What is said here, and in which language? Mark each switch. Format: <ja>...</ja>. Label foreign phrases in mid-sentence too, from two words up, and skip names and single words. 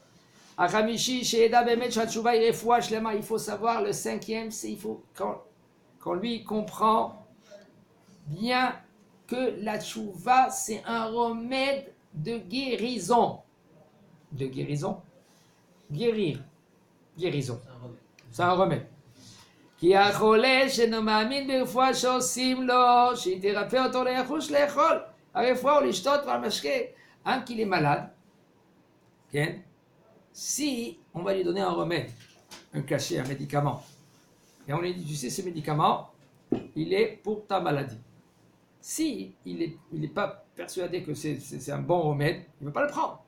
<fr>Il faut savoir le cinquième, c'est il faut quand lui comprend bien que la tchouva c'est un remède de guérison. De guérison? Guérir. Guérison. C'est un remède.</fr> <he>כי החולה שאינו מאמין ברפואה שעושים לו, שהיא תרפא אותו לחוש לאכול הרפואה או לשתות והמשקה.</he> <fr>Un qui est malade, okay? Si on va lui donner un remède, un cachet, un médicament, et on lui dit, tu sais, ce médicament, il est pour ta maladie. Si il n'est pas persuadé que c'est un bon remède, il ne va pas le prendre.</fr>